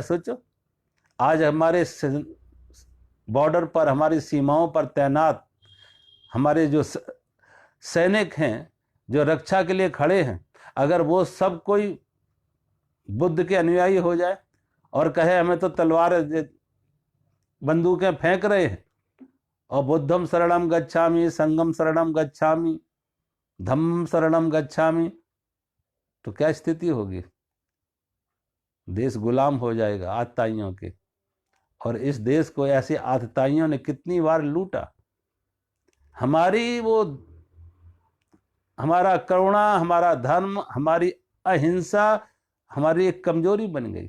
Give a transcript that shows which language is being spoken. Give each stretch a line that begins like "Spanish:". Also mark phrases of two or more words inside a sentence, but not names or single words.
Hindi: सोचो आज हमारे बॉर्डर पर, हमारी सीमाओं पर तैनात हमारे जो सैनिक हैं, जो रक्षा के लिए खड़े हैं, अगर वो सब कोई बुद्ध के अनुयायी हो जाए और कहे हमें तो तलवार बंदूकें फेंक रहे हैं और
Pali: बुद्धम शरणम गच्छामि, संगम शरणम गच्छामि, धम्मम शरणम गच्छामि,
Hindi: तो क्या स्थिति होगी? देश गुलाम हो जाएगा आतताइयों के। और इस देश को ऐसे आतताइयों ने कितनी बार लूटा। हमारा करुणा, हमारा धर्म, हमारी अहिंसा हमारी एक कमजोरी बन गई।